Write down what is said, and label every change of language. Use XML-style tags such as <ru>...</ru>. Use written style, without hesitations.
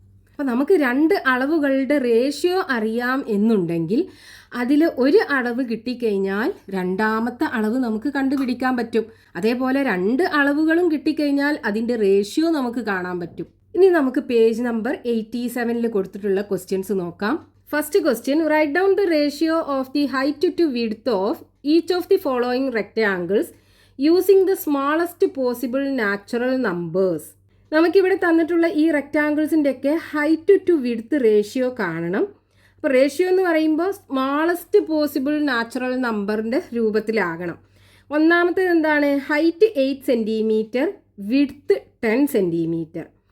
<ml>അപ്പോൾ നമുക്ക് 2 അളവുകളുടെ റേഷ്യോ അറിയാം എന്നുണ്ടെങ്കിൽ അതിൽ ഒരു അളവ് കിട്ടിക്കഴിഞ്ഞാൽ രണ്ടാമത്തെ അളവ് നമുക്ക് കണ്ടുപിടിക്കാൻ പറ്റും. അതേപോലെ 2 അളവുകളും കിട്ടിക്കഴിഞ്ഞാൽ അതിൻ്റെ റേഷ്യോ നമുക്ക് കാണാൻ പറ്റും. ഇനി നമുക്ക് പേജ് നമ്പർ 87 കൊടുത്തിട്ടുള്ള ക്വസ്റ്റ്യൻസ് നോക്കാം.</ml> <en>First question, write down the ratio of the height to width of each of the following rectangles using the smallest possible natural numbers.</en> <ml>നമുക്കിവിടെ തന്നിട്ടുള്ള ഈ റെക്റ്റാങ്കിൾസിൻ്റെയൊക്കെ</ml> <en>height to width ratio</en> <ml>കാണണം. അപ്പോൾ റേഷ്യോ എന്ന് പറയുമ്പോൾ</ml> <en>smallest possible natural</en> <ml>നമ്പറിൻ്റെ രൂപത്തിലാകണം. ഒന്നാമത്തേത് എന്താണ്, ഹൈറ്റ് 8 സെൻറ്റിമീറ്റർ, വിഡ്ത്ത് 10 സെൻറ്റിമീറ്റർ.</ml>